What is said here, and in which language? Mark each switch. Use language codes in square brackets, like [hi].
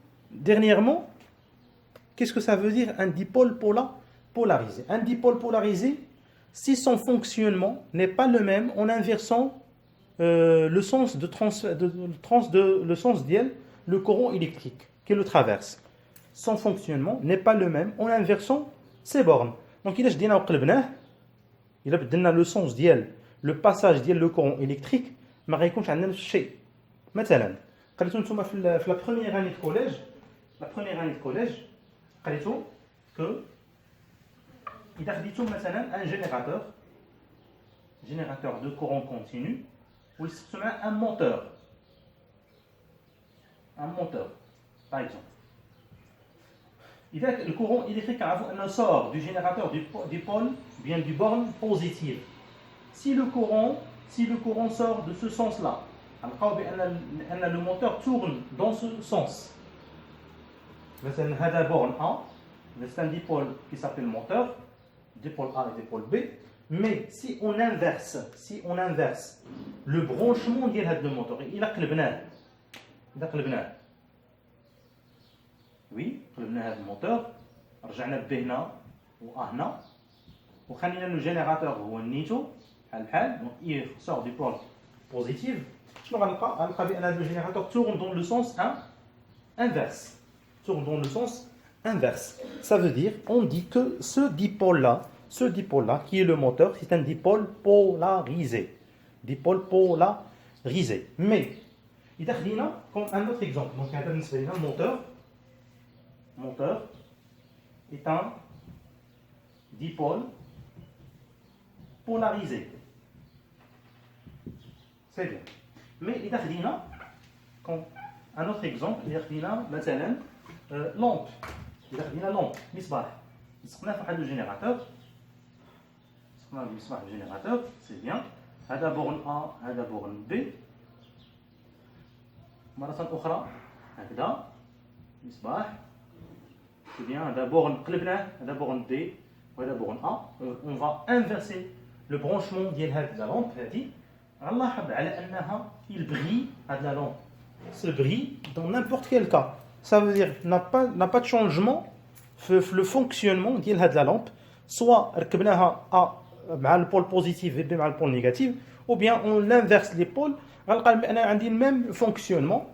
[fr] Dernièrement, qu'est-ce que ça veut dire un dipôle polarisé? Un dipôle polarisé, si son fonctionnement n'est pas le même en inversant le sens le courant électrique qui le traverse. Son fonctionnement n'est pas le même en inversant ses bornes. Donc il a [ar] وقلبناه إلا بدلنا [fr] le sens ديال le passage ديال le courant électrique [ar] ما غيكونش عندنا نفس الشيء. مثلا قريتو نتوما في [fr] la première année de collège قريتو que [ar] إذا خديتو مثلا [fr] un générateur de courant continu [ar] ويستخدم معاه [fr] un moteur par exemple. إذا le courant électrique [ar] كنعرفو أنه [fr] sort du générateur du pôle bien du borne positive. Si le courant sort de ce sens-là, [ar] غنلقاو بأن [fr] le moteur tourne dans ce sens. مثلا هذا borne A, c'est un dipôle qui s'appelle moteur, dipôle A et dipôle B. Mais si on inverse le branchement [ar] ديال هذا الموتور إلا قلبناه oui قلبنا هذا الموتور رجعنا ب هنا و هنا [fr] وخلينا le générateur [ar] هو النيتو بحال [fr] donc il sort du pôle positif. [ar] شنو غنلقى بان هذا [fr] le générateur tourne dans le sens inverse. Tourne dans le sens inverse. Ça veut dire on dit que ce dipôle là qui est le moteur, c'est un dipôle polarisé. Dipôle polarisé. Mais il y a comme un autre exemple. Donc un moteur est un dipôle polarisé. C'est bien. Mais il y a comme un autre exemple, il y a مثلا lampe. Il y a lampe, مصباح. [ar] نسقنا في واحد الجينيراتور. نسقنا المصباح الجينيراتور, [fr] c'est bien. [ar] هذا بورن A, هذا بورن B. مرة أخرى هكذا مصباح. [fr] C'est bien. [ar] هذا بورن قلبناه, هذا بورن D وهذا بورن A. [fr] On va inverser le branchement ديال هذه la lampe هذه. [ar] غنلاحظ على أنها [fr] il brille هذه la lampe. Se brille dans n'importe quel cas. Ça veut dire n'a pas de changement le fonctionnement de la lampe, soit مع le pôle positif et مع le pôle négatif, ou bien on l'inverse les pôles, on a le même fonctionnement.